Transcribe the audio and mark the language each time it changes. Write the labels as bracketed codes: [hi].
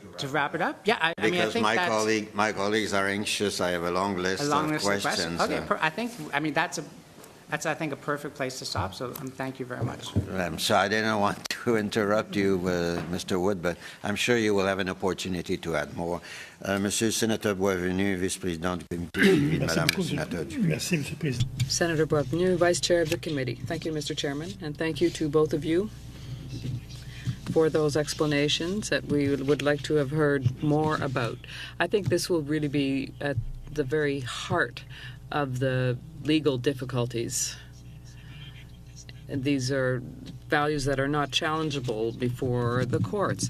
[en] To wrap it up? Yeah, I mean, I think because my colleagues are anxious. I have a long list of questions. Okay, I mean, that's I think a perfect place to stop, so thank you very much. I'm sorry, I didn't want to interrupt you, Mr. Wood, but I'm sure you will have an opportunity to add more. [fr] Monsieur le Sénateur Boisvenu, vice-président du comité suivi de Madame le Sénateur Dupuis. Merci, Monsieur le Président. [en] Senator Boisvenu, Vice Chair of the Committee. Thank you, Mr. Chairman, and thank you to both of you for those explanations that we would like to have heard more about. I think this will really be at the very heart of the legal difficulties. And these are values that are not challengeable before the courts.